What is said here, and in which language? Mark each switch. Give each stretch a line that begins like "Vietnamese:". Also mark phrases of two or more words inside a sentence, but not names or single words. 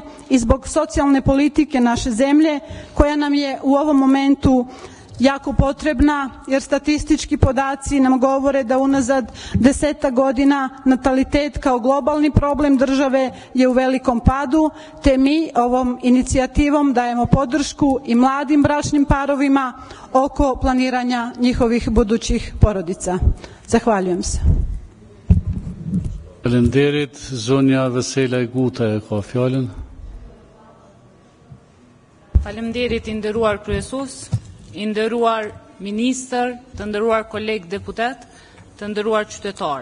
Bosnian: i zbog socijalne politike naše zemlje, koja nam je u ovom momentu jako potrebna, jer statistički podaci nam govore da unazad 10 godina natalitet kao globalni problem države je u velikom padu, te mi ovom inicijativom dajemo podršku i mladim bračnim parovima oko planiranja njihovih budućih porodica. Zahvaljujem se.
Albanian: Faleminderit, zonja Vesela Guta e ka fjalën. Faleminderit, i nderuar kryesues, i nderuar ministër, të nderuar kolegë deputet, të nderuar qytetar.